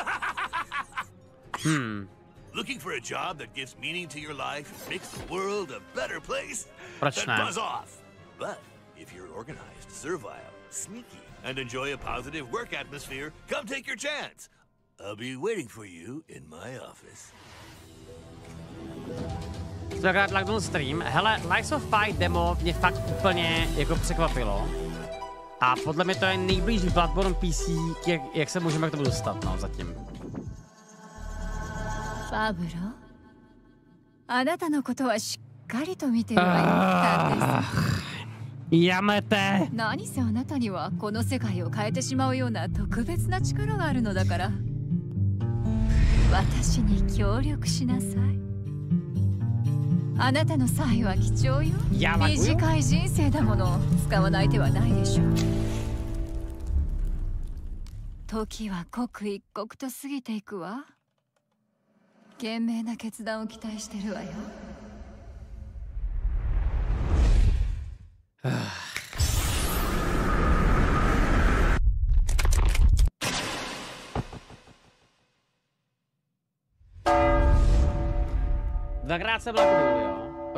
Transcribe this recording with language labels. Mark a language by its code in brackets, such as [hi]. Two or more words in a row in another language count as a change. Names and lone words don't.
[en] Looking for a job that gives meaning to your life and makes the world a better place? Then buzz off! But if you're organized, servile, sneaky, and enjoy a positive work atmosphere, come take your chance. I'll be waiting for you in my office. [cs] Dvakrát lagnul stream. Hele, Lies of Pi demo mě fakt úplně jako překvapilo. A podle mě to je nejblíž Bloodborne PC, jak se můžeme k tomu dostat, no, zatím. Pablo? [ja] あなたのことはしっかりと見てるわよ。やめて。何せあなたにはこの世界を変えてしまうような特別な力があるのだから。私に協力しなさい。あなたの才は貴重よ。短い人生だもの。使わない手はないでしょう。時は刻一刻と過ぎていくわ。賢明な決断を期待してるわよ。 [cs] Dvakrát se blakuju, jo?